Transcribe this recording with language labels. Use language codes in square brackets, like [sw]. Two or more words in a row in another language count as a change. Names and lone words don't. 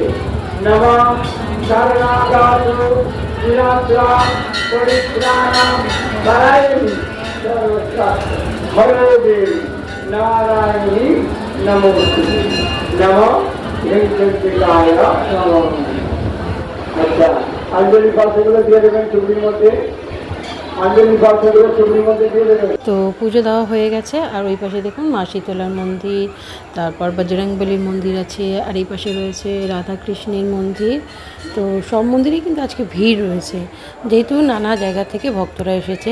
[sa] नमः शरणागतो विनाशा परित्राणा परायणी सर्वशास्त्र हरे देवी नारायणी नमोस्तुते। नमः वेंकटेशाय नमः। [bn] আচ্ছা অঞ্জলি পাত্রগুলো দিয়ে দেবেন চুবড়ির মধ্যে। অঞ্জলি পাত্রগুলো চুবড়ির মধ্যে দিয়ে দেবেন। তো পুজো দেওয়া হয়ে গেছে আর ওই পাশে দেখুন মা শীতলার মন্দির, তারপর বজরংবলীর মন্দির আছে, আর এই পাশে রয়েছে রাধাকৃষ্ণের মন্দির। তো সব মন্দিরেই কিন্তু আজকে ভিড় রয়েছে, যেহেতু নানা জায়গা থেকে ভক্তরা এসেছেন।